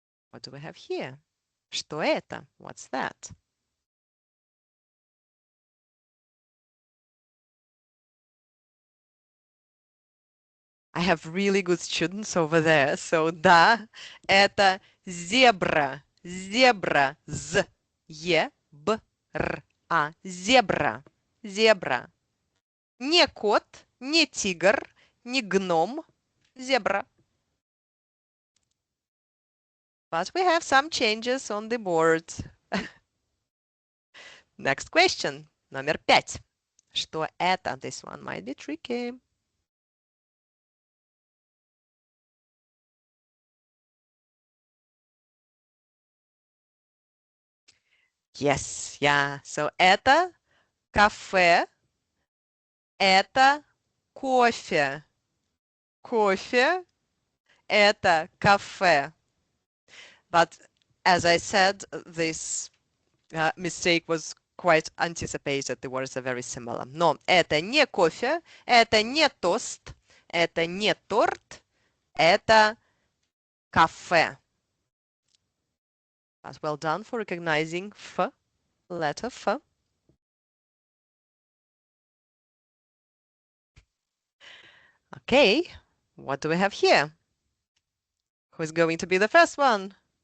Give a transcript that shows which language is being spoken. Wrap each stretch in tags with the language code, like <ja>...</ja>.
<en>What do we have here?</en> <ru>Что это?</ru> <en>What's that? I have really good students over there.</en> <ru>So да, это зебра. Зебра. З. Е. Б. Р. А. Зебра. Зебра. Не кот, не тигр, не гном. Зебра.</ru> <en>But we have some changes on the board. Next question.</en> <ru>Номер 5. Что это?</ru> <en>This one might be tricky. Yes, yeah.</en> <ru>So это кафе, это кофе. Кофе, это кафе.</ru> <en>But as I said, this mistake was quite anticipated. The words are very similar.</en> <ru>Но это не кофе, это не тост, это не торт, это кафе.</ru> <en>But well done for recognizing F, letter F. Okay, what do we have here? Who's going to be the first one?</en>